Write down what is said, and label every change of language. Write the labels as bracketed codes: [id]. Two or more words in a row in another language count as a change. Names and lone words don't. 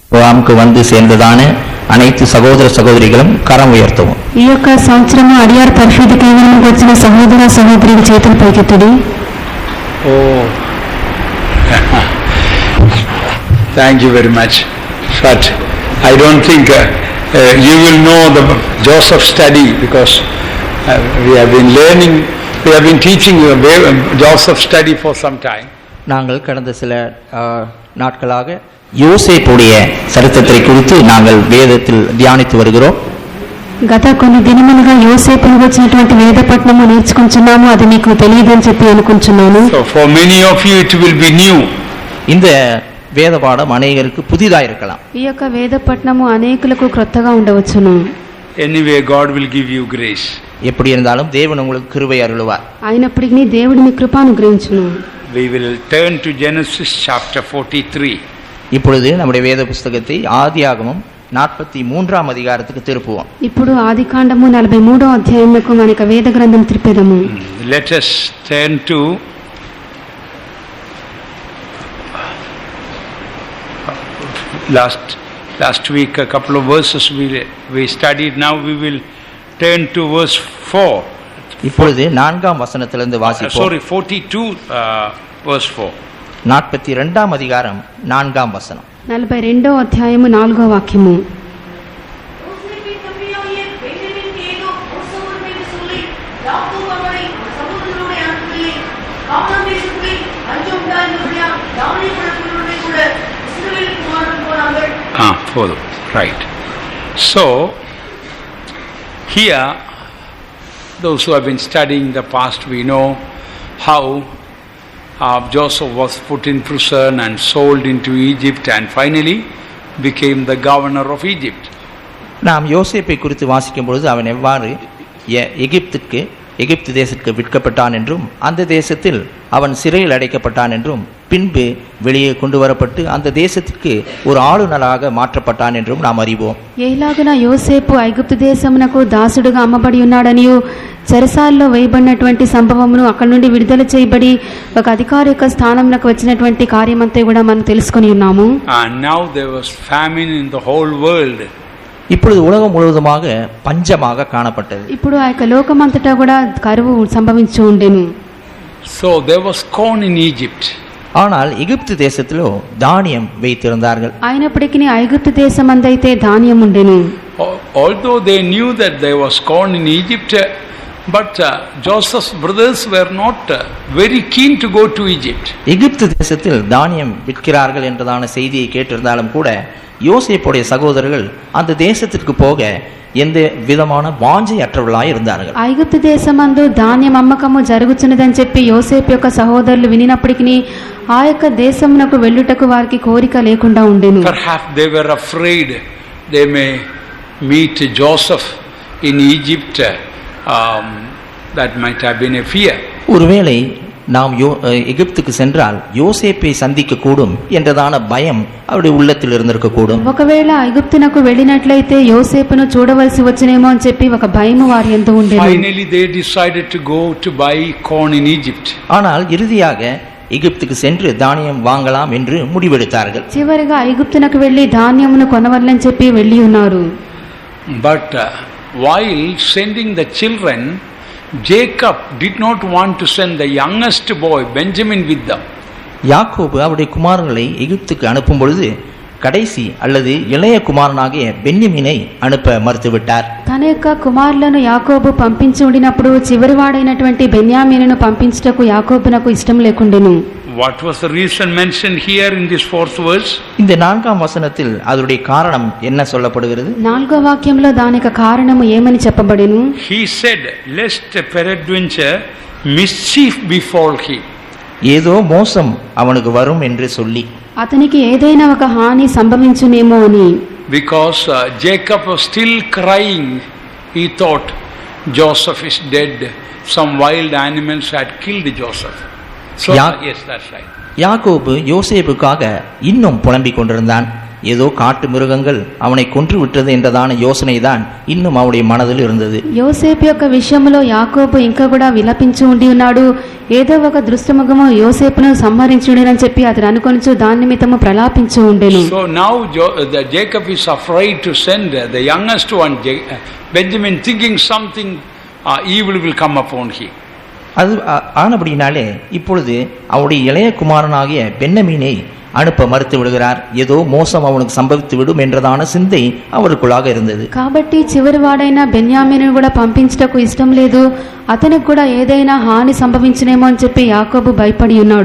[ta] முகாமுக்கு வந்து சேர்ந்ததான அனைத்து சகோதர சகோதரிகளும் கரம் உயர்த்தவும். [te] ఈ యొక్క సంవత్సరం అడియార్ పరిశుద్ధ కేంద్రానికి వచ్చిన సహోదర సహోదరుల చేతులు పైకెత్తుడి. [en] Thank you very much. But I don't think you will know the Joseph study because we have been learning, we have been teaching Joseph study for some time. [ta] நாங்கள் கடந்த சில நாட்களாக யோசேப்புடைய சரித்திரத்தை குறித்து நாங்கள் வேதத்தில் தியானித்து வருகிறோம். [te] గత కొన్ని దినములుగా యోసేపు వచ్చినటువంటి వేద పఠనము నేర్చుకుంటున్నాము. అది మీకు తెలియదని చెప్పి అనుకుంటున్నాను. [en] So for many of you it will be new. [ta] இந்த வேத பாடம் அநேகருக்கு புதிதாக இருக்கலாம். [te] ఈ యొక్క వేద పఠనము అనేకులకు క్రొత్తగా ఉండవచ్చును. [en] Anyway God will give you grace. [ta] எப்படி இருந்தாலும் தேவன் உங்களுக்கு கிருபை அருளுவார். [te] అయినప్పటికీ దేవుడు మీ కృప అనుగ్రహించును. [en] We will turn to Genesis chapter 43. [ta] இப்பொழுது நம்முடைய வேத புத்தகத்தை ஆதியாகமம் 43ஆம் அதிகாரத்துக்கு திருப்புவோம். [te] ఇప్పుడు ఆదికాండము 43వ అధ్యాయముకు మనక వేద గ్రంథం తిరిపేదము. [en] Let us turn to last week a couple of verses we studied. Now we will turn to verse 4. [ta] இப்பொழுது 4ஆம் வசனத்திலிருந்து வாசிப்போம். [en] Sorry, 42 verse 4. [ta] 42ஆம் அதிகாரம் 4ஆம் வசனம். [te] 42వ అధ్యాయము 4వ వాక్యము. [en] Right. So here those who have been studying the past, we know how Joseph was put in prison and sold into Egypt and finally became the governor of Egypt. [ta] நாம் யோசேப்பை குறித்து வாசிக்கும் பொழுது அவன் எவ்வாறு எகிப்து தேசத்துக்கு விற்கப்பட்டான் என்றும் அந்த தேசத்தில் அவன் சிறையில் அடைக்கப்பட்டான் என்றும் பின்பு வெளியே கொண்டு வரப்பட்டு அந்த தேசத்திற்கு ஒரு ஆளுநராக மாற்றப்பட்டான் என்றும் நாம் அறிவோம். [te] ఎలాగున యోసేపు ఐగుప్తు దేశమునకు దాసుడుగా అమ్మబడి ఉన్నాడనియు చెరసాలలో వేయబడినటువంటి సంభవమును అక్కడ నుండి విడుదల చేయబడి ఒక అధికారి యొక్క స్థానంలోకి వచ్చినటువంటి కార్యమంతా కూడా మనం తెలుసుకొని ఉన్నాము. [en] And now there was famine in the whole world. [ta] இப்பொழுது உலகம் முழுவதுமாக பஞ்சமாக காணப்பட்டது. [te] ఇప్పుడు ఆ యొక్క లోకమంతటా కూడా కరువు సంభవించి ఉండెను. [en] So there was corn in Egypt. [ta] ஆனால் எகிப்து தேசத்திலோ தானியம் வைத்திருந்தார்கள். [te] అయినప్పటికీ ఐగుప్తు దేశమందైతే ధాన్యం ఉండెను. [en] Although they knew that there was corn in Egypt, but Joseph's brothers were not very keen to go to Egypt. [ta] எகிப்து தேசத்தில் தானியம் விற்கிறார்கள் என்றதான செய்தியை கேட்டிருந்தாலும் கூட யோசேப்புடைய சகோதரர்கள் அந்த தேசத்திற்கு போக எந்த விதமான வாஞ்சை அற்றவர்களாய் இருந்தார்கள். [te] ఐగుప్తు దేశమందు ధాన్యం అమ్మకము జరుగుతున్నదని చెప్పి యోసేపు యొక్క సహోదరులు వినినప్పటికీ ఆ యొక్క దేశమునకు వెళ్ళుటకు వారికి కోరిక లేకుండా ఉండెను. [en] Perhaps they were afraid they may meet Joseph in Egypt. That might have been a fear. [ta] ஒருவேளை நாம் எகிப்துக்கு சென்றால் யோசேப்பை சந்திக்க கூடும் என்றதான பயம் அவருடைய உள்ளத்தில் இருந்திருக்க கூடும். [te] ఒకవేళ ఐగుప్తునకు వెళ్ళినట్లయితే యోసేపును చూడవలసి వచ్చనేమో అని చెప్పి ఒక భయం వారి యందు ఉండెను. [en] Finally they decided to go to buy corn in Egypt. [ta] ஆனால் இறுதியாக எகிப்துக்கு சென்று தானியம் வாங்கலாம் என்று முடிவெடுத்தார்கள். [te] చివరిగా ఐగుప్తునకు వెళ్ళి ధాన్యమును కొనవలెనని చెప్పి వెళ్ళి ఉన్నారు. [en] But while sending the children, Jacob did not want to send the youngest boy Benjamin with them. [ta] யாக்கோபு அவருடைய குமாரர்களை எகிப்துக்கு அனுப்பும் பொழுது கடைசி அல்லது இளைய குமாரனாகிய பென்யமீனை அனுப்ப மறுத்துவிட்டார். [te] తన యొక్క కుమారులను యాకోబు పంపించి ఉండినప్పుడు చివరివాడైనటువంటి బెన్యామీనును పంపించుటకు యాకోబునకు ఇష్టం లేకుండెను. [en] What was the reason mentioned here in this fourth verse? [ta] இந்த 4ஆம் வசனத்தில் அதனுடைய காரணம் என்ன சொல்லப்படுகிறது? [te] 4వ వాక్యంలో దానికి కారణము ఏమని చెప్పబడెను? [en] He said, lest peradventure mischief befall him. [ta] ஏதோ மோசம் அவனுக்கு வரும் என்று சொல்லி [te] అతనికి ఏదైనా ఒక హాని సంభవించునేమో అని. [en] Because Jacob was still crying, he thought Joseph is dead. Some wild animals had killed Joseph. So yes, that's right. [ta] யாக்கோபு யோசேப்புக்காக இன்னும் புலம்பிக் கொண்டிருந்தான். ஏதோ காட்டு மிருகங்கள் அவனை கொன்று விட்டது என்றதான யோசனை தான் இன்னும் அவனுடைய மனதில் இருந்தது. [te] యోసేపు యొక్క విషయంలో యాకోబు ఇంకా కూడా విలపించి ఉండి ఉన్నాడు. ఏదో ఒక దృష్టముఖము యోసేపును సంహరించుడని చెప్పి అతడు అనుకొనుచు దాని నిమిత్తము ప్రలాపించి ఉండెను. [en] So now Jacob is afraid to send the youngest one, Benjamin, thinking something evil will come upon him. [ta] அது ஆனபடினாலே இப்பொழுது அவருடைய இளைய குமாரனாகிய பென்னமீனை அனுப்ப மறுத்து விடுகிறார். ஏதோ மோசம் அவனுக்கு சம்பவித்து விடும் என்றதான சிந்தை அவருக்குள்ளாக இருந்தது. [te] కాబట్టి చివరి వాడైన బెన్యామీనును కూడా పంపించుటకు ఇష్టం లేదు. అతనికి కూడా ఏదైనా హాని సంభవించనేమో అని చెప్పి యాకోబు భయపడి ఉన్నాడు.